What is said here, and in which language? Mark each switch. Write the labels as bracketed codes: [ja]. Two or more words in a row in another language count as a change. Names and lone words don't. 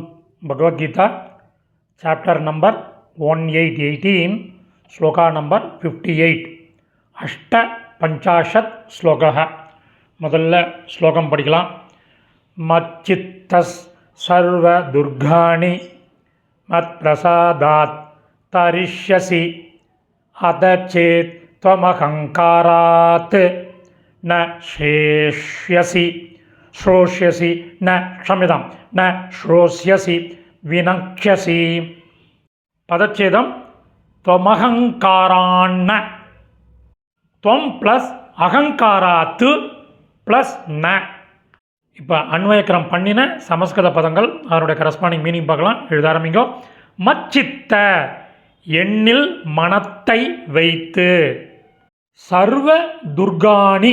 [ta] பகவத்கீதா [en] chapter number [ta] 1818 ஸ்லோகா நம்பர் 58 [sa] अष्ट पञ्चाशत् श्लोकः. [ta] முதல்ல ஸ்லோகம் படிக்கலாம். [sa] मच्चित्तः सर्व दुर्गाणि मत् प्रसादात् तरिष्यसि अथ चेत् त्वमहङ्कारात् न श्रोष्यसि न श्रोष्यसि विनक्ष्यसि. [ta] பதச்சேதம் [sa] त्वमहङ्कारान्न, त्वं [ta] ப்ளஸ் அகங்காராத்து ப்ளஸ் ந. இப்போ அன்வயக்கிரம் பண்ணின சமஸ்கிருத பதங்கள் அதனுடைய [en] corresponding meaning [ta] பார்க்கலாம். எழுத ஆரம்பிங்கோ. மச்சித்த எண்ணில் மனத்தை வைத்து, [sa] सर्व दुर्गाणि